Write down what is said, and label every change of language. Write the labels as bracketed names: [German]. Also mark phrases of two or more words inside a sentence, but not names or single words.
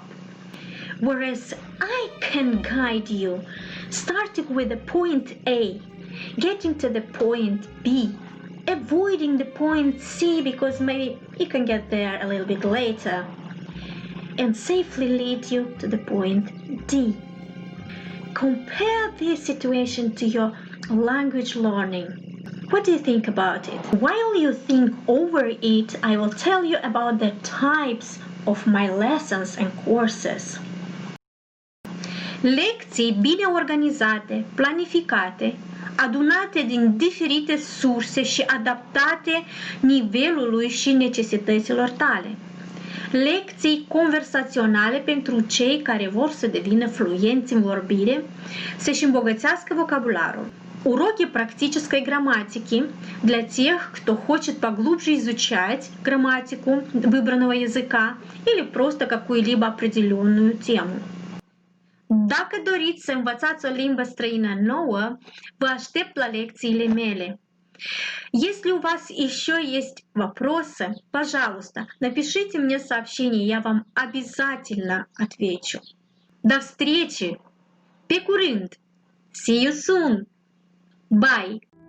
[English] Whereas I can guide you, starting with the point A, getting to the point B, avoiding the point C because maybe you can get there a little bit later, and safely lead you to the point D. Compare this situation to your language learning. What do you think about it? While you think over it, I will tell you about the types of my lessons and courses. [Romanian] Lecții bine organizate, planificate, adunate din diferite surse și adaptate nivelului și necesităților tale. Lecții conversaționale pentru cei care vor să devină fluenți în vorbire, să-și îmbогатеască vocабулярul. [Russian] Уроки практической грамматики для тех, кто хочет поглубже изучать грамматику выбранного языка или просто какую-либо определенную тему. [Romanian] Dacă doriți să învățați o limbă străină nouă, vă aștept la лекциile мele. [Russian] Если у вас еще есть вопросы, пожалуйста, напишите мне сообщение, я вам обязательно отвечу. До встречи! [Romanian] Pe curând! [English] See you soon! Bye!